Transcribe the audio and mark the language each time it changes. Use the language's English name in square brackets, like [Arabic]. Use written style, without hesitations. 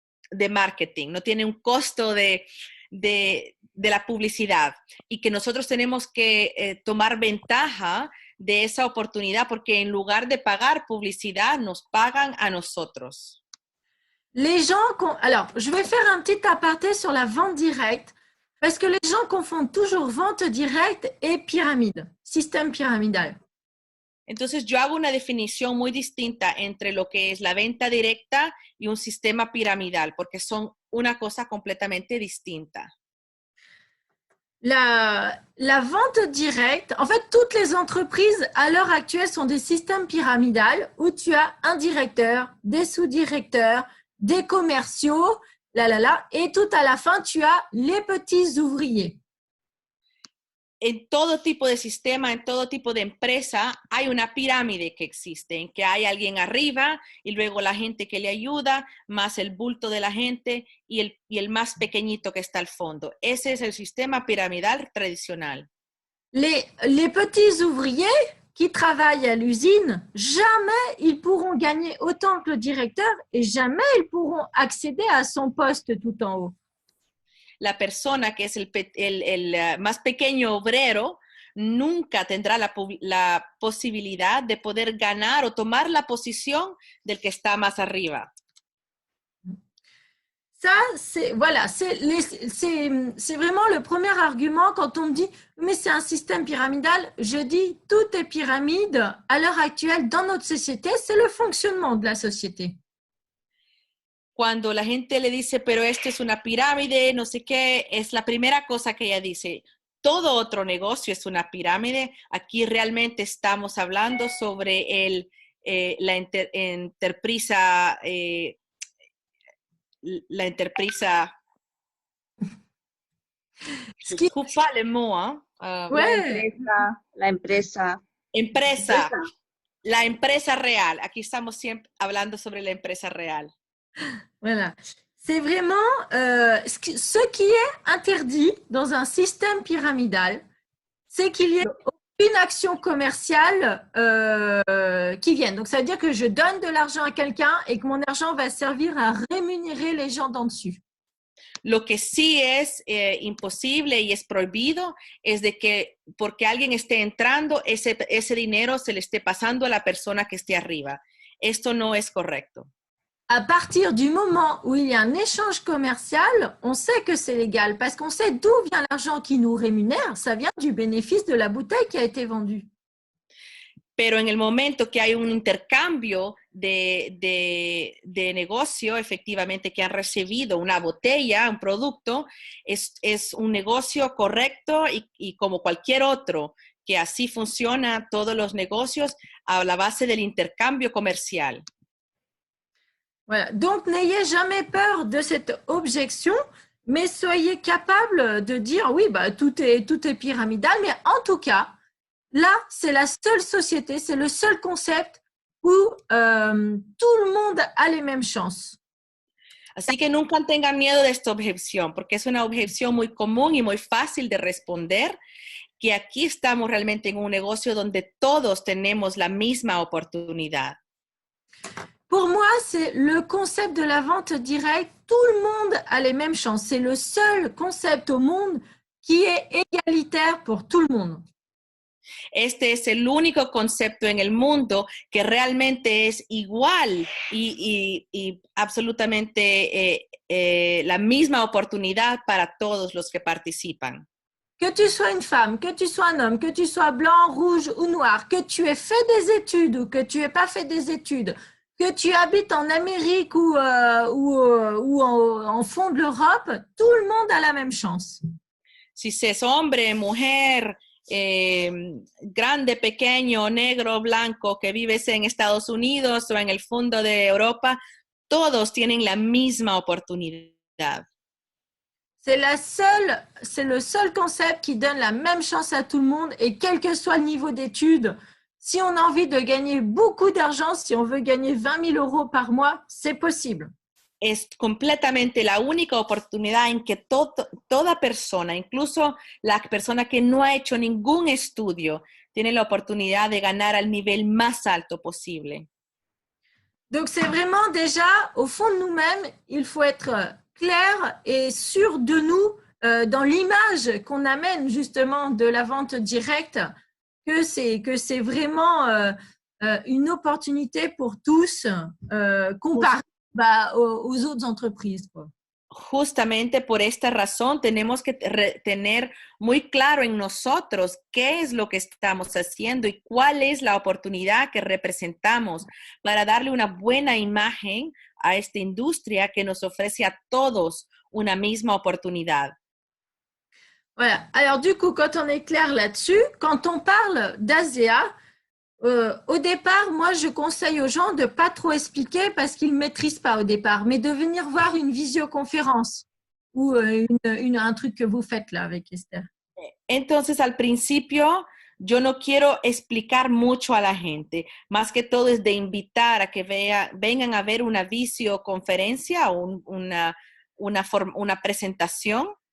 [Spanish] de marketing, no tiene un costo de la publicidad y que nosotros tenemos que tomar ventaja de esa oportunidad porque en lugar de pagar publicidad, nos pagan a nosotros. [French] Les gens, alors, je vais faire un petit aparté sur la vente directe parce que les gens confondent toujours vente directe et pyramide, système pyramidal. [Spanish] Entonces, yo hago una definición muy distinta entre lo que es la venta directa y un sistema piramidal, porque son una cosa completamente distinta. [French] La vente directe, en fait, toutes les entreprises à l'heure actuelle sont des systèmes pyramidales où tu as un directeur, des sous-directeurs, des commerciaux, et tout à la fin, tu as les petits ouvriers. [Spanish] En todo tipo de sistema, en todo tipo de empresa, hay una pirámide que existe, en que hay alguien arriba y luego la gente que le ayuda, más el bulto de la gente y el más pequeñito que está al fondo. Ese es el sistema piramidal tradicional. [French] Les petits ouvriers qui travaillent à l'usine, jamais ils pourront gagner autant que le directeur et jamais ils pourront accéder à son poste tout en haut. [Spanish] La persona que es el más pequeño obrero nunca tendrá la posibilidad de poder ganar o tomar la posición del que está más arriba. [French] Ça, c'est vraiment le premier argument quand on me dit « mais c'est un système pyramidal ». Je dis « tout est pyramide à l'heure actuelle dans notre société, c'est le fonctionnement de la société ». [Spanish] Cuando la gente le dice, pero esto es una pirámide, no sé qué, es la primera cosa que ella dice. Todo otro negocio es una pirámide. Aquí realmente estamos hablando sobre la enterprisa, disculpa [French] le mot, [Spanish] ¿eh? La empresa. La empresa real. Aquí estamos siempre hablando sobre la empresa real. [French] Voilà. C'est vraiment ce qui est interdit dans un système pyramidal, c'est qu'il y ait aucune action commerciale qui vienne. Donc, ça veut dire que je donne de l'argent à quelqu'un et que mon argent va servir à rémunérer les gens d'en dessus. [Spanish] Lo que sí es imposible y es prohibido es de que porque alguien esté entrando, ese dinero se le esté pasando a la persona que esté arriba. Esto no es correcto. [French] À partir du moment où il y a un échange commercial, on sait que c'est légal parce qu'on sait d'où vient l'argent qui nous rémunère. Ça vient du bénéfice de la bouteille qui a été vendue. [Spanish] Pero en el momento que hay un intercambio de negocio, efectivamente, que han recibido una botella, un producto, es un negocio correcto y como cualquier otro, que así funciona todos los negocios a la base del intercambio comercial. [French] Voilà. Donc, n'ayez jamais peur de cette objection, mais soyez capable de dire oui, bah, tout est pyramidal, mais en tout cas, là, c'est la seule société, c'est le seul concept où tout le monde a les mêmes chances. [Spanish] Así que nunca tengan miedo de esta objeción, porque es una objeción muy común y muy fácil de responder, que aquí estamos realmente en un negocio donde todos tenemos la misma oportunidad. [French] Pour moi, c'est le concept de la vente directe. Tout le monde a les mêmes chances. C'est le seul concept au monde qui est égalitaire pour tout le monde. [Spanish] Este es el único concepto en el mundo que realmente es igual y absolutamente la misma oportunidad para todos los que participan. [French] Que tu sois une femme, que tu sois un homme, que tu sois blanc, rouge ou noir, que tu aies fait des études ou que tu n'aies pas fait des études, que tu habites en Amérique ou en fond de l'Europe, tout le monde a la même chance. [Spanish] Si es hombre, mujer, grande, pequeño, negro, blanco, que vives en Estados Unidos o en el fondo de Europa, todos tienen la misma oportunidad. [French] C'est le seul concept qui donne la même chance à tout le monde et quel que soit le niveau d'études. Si on a envie de gagner beaucoup d'argent, si on veut gagner 20 000 euros par mois, c'est possible. [Spanish] Es completamente la única oportunidad en que toda persona, incluso la persona que no ha hecho ningún estudio, tiene la oportunidad de ganar al nivel más alto posible. [French] Donc, c'est vraiment déjà, au fond de nous-mêmes, il faut être clair et sûr de nous dans l'image qu'on amène justement de la vente directe, que c'est vraiment une opportunité pour tous comparé aux autres entreprises, quoi. [Spanish] Justamente por esta razón tenemos que tener muy claro en nosotros qué es lo que estamos haciendo y cuál es la oportunidad que representamos para darle una buena imagen a esta industria que nos ofrece a todos una misma oportunidad. [French] Voilà. Alors, du coup, quand on est clair là-dessus, quand on parle d'ASEA, au départ, moi, je conseille aux gens de ne pas trop expliquer parce qu'ils ne maîtrisent pas au départ, mais de venir voir une visioconférence ou un truc que vous faites là avec Esther. [Spanish] Entonces, al principio, yo no quiero explicar mucho a la gente, más que todo es de invitar a que vengan a ver una visioconferencia o una presentación.